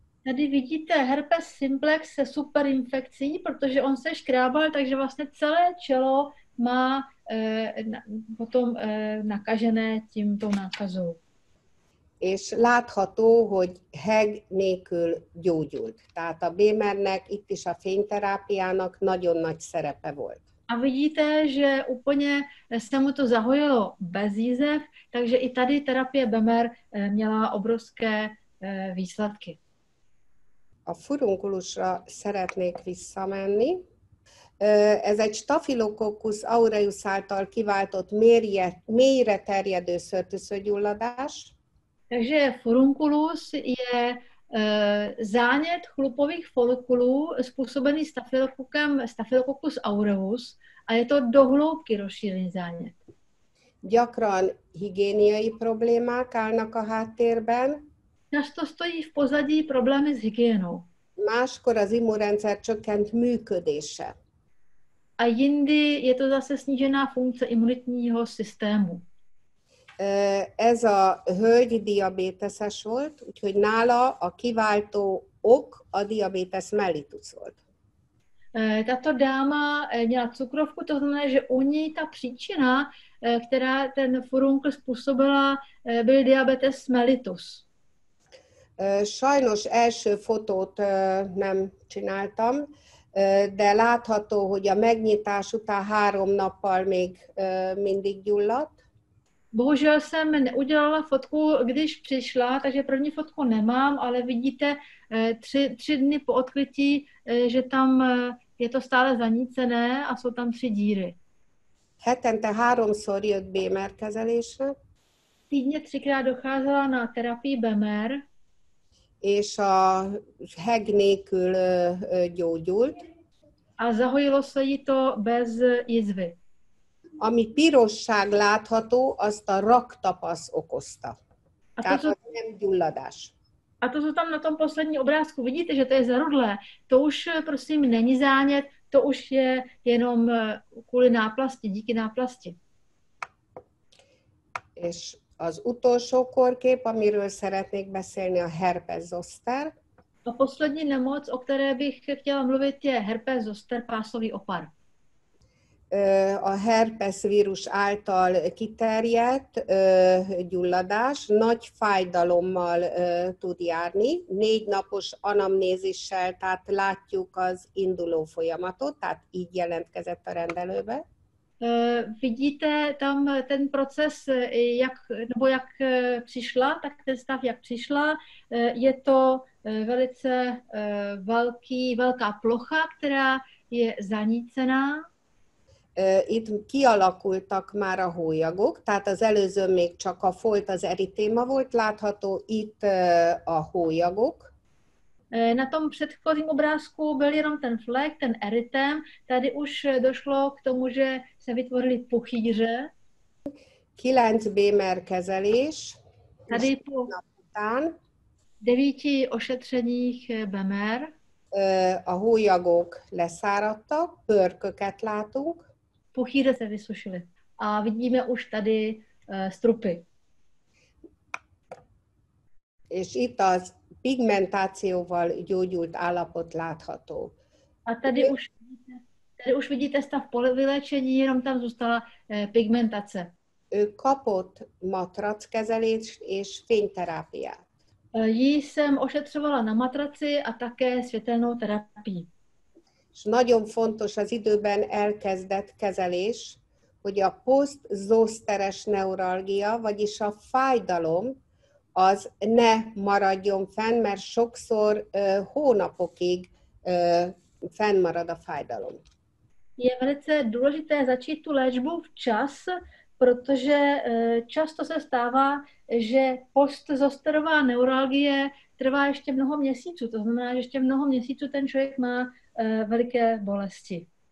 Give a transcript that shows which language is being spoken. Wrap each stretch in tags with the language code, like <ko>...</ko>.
<cs>Tady vidíte herpes simplex se superinfekcí, protože on se škrábal, takže vlastně celé čelo má potom nakažené tímto nákazou.</cs> <hu>És látható, hogy HEG nélkül gyógyult. Tehát a BMR-nek, itt is a fényterápiának nagyon nagy szerepe volt.</hu> <cs>A vidíte, že úplně se mu to zahojilo bez jízev, takže i tady terapie BMR měla obrovské výsledky.</cs> <hu>A furunkulusra szeretnék visszamenni. Ez egy Staphylococcus aureus által kiváltott mélyre terjedő szőrtűszőgyulladás.</hu> <cs>Takže furunculus je zánět chlupových folikulů způsobený Staphylococcus aureus a je to do hloubky rozšířený zánět.</cs> <hu>Gyakran higiéniai problémák állnak a háttérben.</hu> <cs>Často stojí v pozadí problémy s hygienou.</cs> <hu>Máskor az immunrendszer csökkent működése.</hu> <cs>A jindy je to zase snížená funkce imunitního systému.</cs> <hu>Ez a hölgy diabéteses volt, úgyhogy nála a kiváltó ok a diabetes mellitus volt.</hu> <cs>Tato dáma měla cukrovku, to znamená, že u ní ta příčina, která ten furunkl způsobila, byl diabetes mellitus.</cs> <hu>Sajnos első fotót nem csináltam, de látható, hogy a megnyitás után 3 nappal még mindig gyulladt.</hu> <cs>Bohužel jsem neudělala fotku, když přišla, takže první fotku nemám, ale vidíte 3 dny po odkrytí, že tam je to stále zanícené a jsou tam 3 díry.</cs> <hu>Hetente 3-szor jött Bémer kezelésre,</hu> <cs>Týdně 3krát docházela na terapii BMR</cs> <hu>és a heg nélkül gyógyult.</hu> <cs>a zahojilo se jí to bez jizvy.</cs> <hu>Ami pirosság látható, azt a raktapasz okozta. Tehát az nem gyulladás.</hu> <cs>A to, co tam na tom posledním obrázku vidíte, že to je zarudlé, to už prosím není zánět, to už je jenom kvůli náplasti, díky náplasti.</cs> <hu>És az utolsó korkép, amiről szeretnék beszélni, a herpes zoster.</hu> <cs>A poslední nemoc, o které bych chtěla mluvit, je herpes zoster, pásový opar.</cs> <hu>A herpes vírus által kiterjedt gyulladás nagy fájdalommal tud járni, 4 napos anamnézissel, tehát látjuk az induló folyamatot, tehát így jelentkezett a rendelőbe.</hu> <cs>Vidíte tam ten proces, jak přišla, tak ten stav, jak přišla. Je to velice velká plocha, která je zanícená.</cs> <hu>Itt kialakultak már a hólyagok, tehát az előzőn még csak a folt, az eritéma volt látható, itt a hólyagok.</hu> <cs>Na tom předchozím obrázku byl jenom ten flek, ten erytém. Tady už došlo k tomu, že se vytvořily puchýře.</cs> <hu>9 Bémer kezelés.</hu> <cs>Tady po 9 ošetřeních BMR</cs> <hu>a hólyagok leszáradtak, pörköket látunk.</hu> <cs>Puchýře se vysušily. A vidíme už tady strupy.</cs> <hu>És itt az pigmentációval gyógyult állapot látható.</hu> <cs>A tady už vidíte stav po vyléčení, jenom tam zůstala pigmentace.</cs> <hu>Ő kapott matrackezelést és fényterápiát.</hu> <cs>Jí jsem ošetřovala na matraci a také světelnou terapii.</cs> <hu>És nagyon fontos az időben elkezdett kezelés, hogy a posztzoszteres neuralgia, vagyis a fájdalom, az ne maradjon fenn, mert sokszor hónapokig fennmarad a fájdalom.</hu> <cs>Je velice důležité začít tu léčbu včas, protože často se stává, že postzosterová neuralgie trvá ještě mnoho měsíců. To znamená, že ještě mnoho měsíců ten člověk má veliké bolesti.</cs>